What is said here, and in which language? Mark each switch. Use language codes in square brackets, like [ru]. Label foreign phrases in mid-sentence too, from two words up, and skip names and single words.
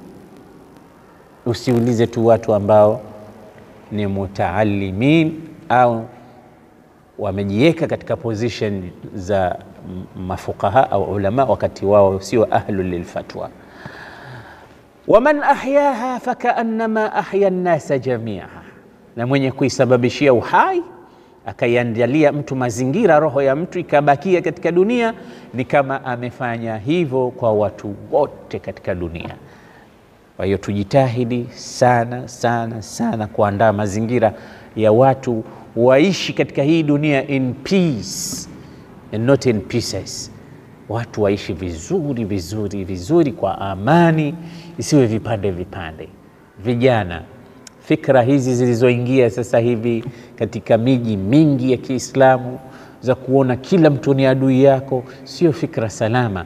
[sw] Usiulize tu watu ambao ni mutaalimin au wamejiweka katika position za mafuqaha au ulama, wakati wao sio [ar] أهل الفتوى. ومن أحياها فكأنما أحيا الناس جميعا, [sw] na mwenye kuisababishia uhai akaiandalia mtu mazingira, roho ya mtu ikabakia katika dunia, ni kama amefanya hivyo kwa watu wote katika dunia. Kwa hiyo tujitahidi sana sana sana kuandaa mazingira ya watu waishi katika hii dunia [en] in peace and not in pieces. [sw] watu waishi vizuri vizuri vizuri kwa amani, isiwe vipande vipande. Vijana, fikra hizi zilizoingia sasa hivi katika miji mingi ya Kiislamu za kuona kila mtu ni adui yako, sio fikra salama.